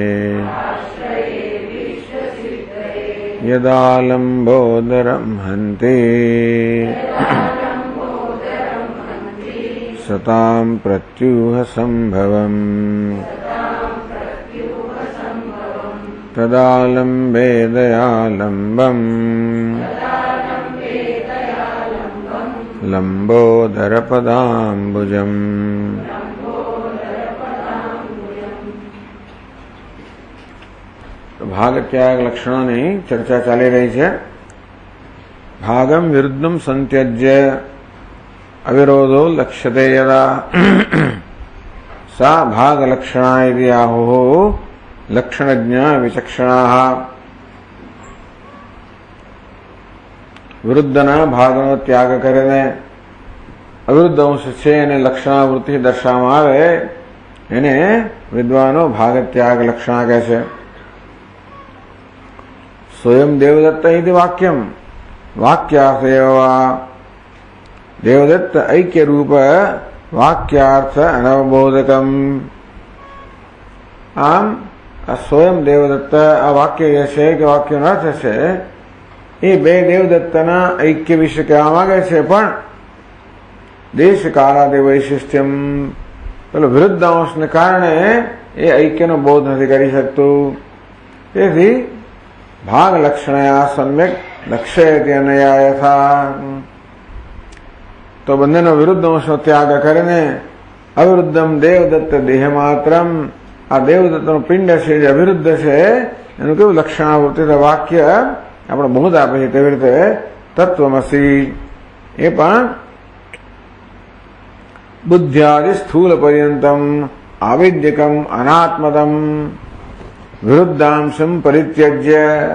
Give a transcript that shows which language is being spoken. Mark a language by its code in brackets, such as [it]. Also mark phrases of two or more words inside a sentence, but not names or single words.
[sa] यदालम्बोदरं हन्ति सतां प्रत्यूहसम्भवम् तदालम्बे दयालम्बम् लम्बोदरपदाम्बुजम्। [gu] ભાગ ત્યાગ લક્ષણોની ચર્ચા ચાલી રહી છે. [sa] ભાગમ વિરુદ્ધમ સંત્યજ્ય અવિરોધો લક્ષ્યતે યદા સા ભાગ લક્ષણા ઇતિ આહુઃ લક્ષણજ્ઞ વિચક્ષણાઃ. [gu] વિરુદ્ધના ભાગનો ત્યાગ કરીને અવિરુદ્ધ અંશ છે એને લક્ષણાવૃત્તિ દર્શાવવામાં આવે એને વિદ્વાનો ભાગ ત્યાગ લક્ષણા કહે છે. [sa] स्वयं देवदत्त इति वाक्यम वाक्यार्थ देवदत्त ऐक्य रूप वाक्यार्थ अनवबोधकम. [gu] आम [sa] स्वयं देवदत्त [gu] આ વાક્ય છે કે વાક્યનો અર્થ છે એ બે દેવદત્તના ઐક્ય વિશે કહેવા માંગે છે, પણ [sa] દેશ કાળાદિ વૈશિષ્ટ્યમ [gu] પેલો વિરુદ્ધ અંશને કારણે એ ઐક્યનો બોધ નથી કરી શકતું. [sa] તેથી भाग लक्षणया सम्यक लक्ष्यते अनया यथा. [gu] तो બંનેનો વિરુદ્ધ અંશનો ત્યાગ કરીને [sa] અવિરુદ્ધમ દેવદત્ત દેહ માત્રમ [gu] આ દેવદત્તનું પિંડ છે જે અવિરુદ્ધ છે એનું કેવું લક્ષણાવૃત્તિ વાક્ય આપણે બોધ આપે છે તેવી રીતે તત્વમસી એ પણ [sa] બુદ્ધ્યાદિ સ્થૂલ પર્યંતમ આવિદ્યકમ અનાત્મદમ વિરુદ્ધાંશમ પરિત્યજ્ય.